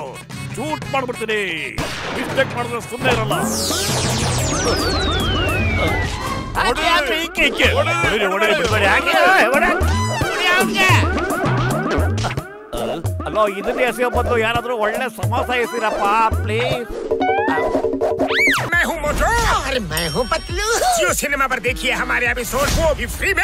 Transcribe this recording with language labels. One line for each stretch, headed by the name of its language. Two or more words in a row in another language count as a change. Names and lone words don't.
Kannada: ಶೂಟ್ ಮಾಡ್ಬಿಡ್ತೀನಿ. ಮಿಸ್ಟೇಕ್ ಮಾಡಿದ್ರೆ ಸುಮ್ಮನೆ ಇರಲ್ಲ. ಅಲ್ಲೋ, ಇದನ್ನ ಎಸೆಯೋ ಬದಲು ಯಾರಾದ್ರೂ ಒಳ್ಳೆ ಸಮಾಸ ಎಸಿರಪ್ಪ ಪ್ಲೀಸ್.
Hindi: मैं हूँ मोटू और मैं हूँ पतलू। जियो सिनेमा पर देखिए हमारे एपिसोड को भी फ्री में।